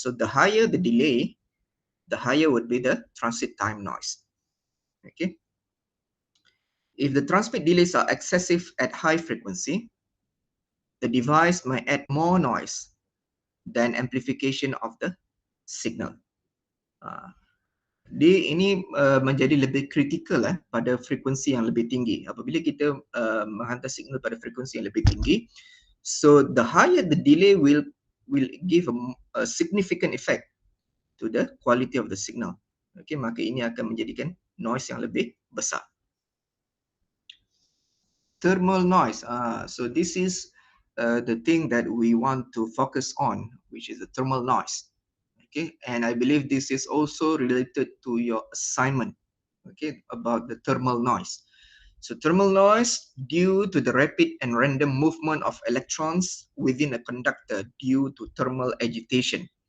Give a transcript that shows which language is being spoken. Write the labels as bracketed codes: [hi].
[en] So the higher the delay, the higher would be the transit time noise. Okay. If the transmit delays are excessive at high frequency, the device might add more noise than amplification of the signal. [ms] Ini menjadi lebih kritikal pada frekuensi yang lebih tinggi. Apabila kita menghantar signal pada frekuensi yang lebih tinggi, [en] so the higher the delay will give a significant effect to the quality of the signal. [ms] Okay, maka ini akan menjadikan noise yang lebih besar. [en] Thermal noise. So this is the thing that we want to focus on, which is the thermal noise. Okay, and I believe this is also related to your assignment, okay, about the thermal noise. So thermal noise due to the rapid and random movement of electrons within a conductor due to thermal agitation.